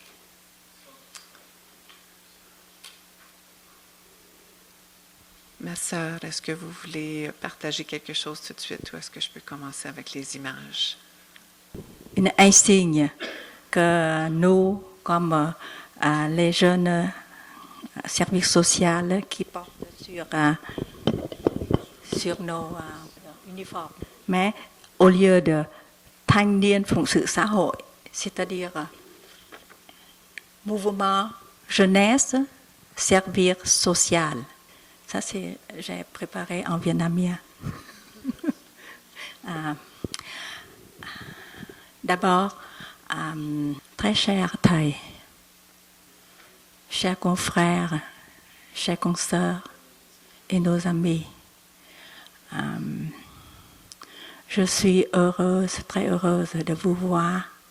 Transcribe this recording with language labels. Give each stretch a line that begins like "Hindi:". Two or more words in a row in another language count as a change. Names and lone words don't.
French: Ma sœur, est-ce que vous voulez partager quelque chose tout de suite ou est-ce que je peux commencer avec les images? Un signe que nous, comme les jeunes services sociaux qui portent sur nos uniformes, mais au lieu de
Vietnamese: thanh niên phụng sự xã hội,
French: c'est-à-dire mouvement jeunesse, servir social. Ça, j'ai préparé en vietnamien. D'abord, très cher Thaï, chers confrères, chers consoeurs et nos amis, je suis heureuse, très heureuse de vous voir.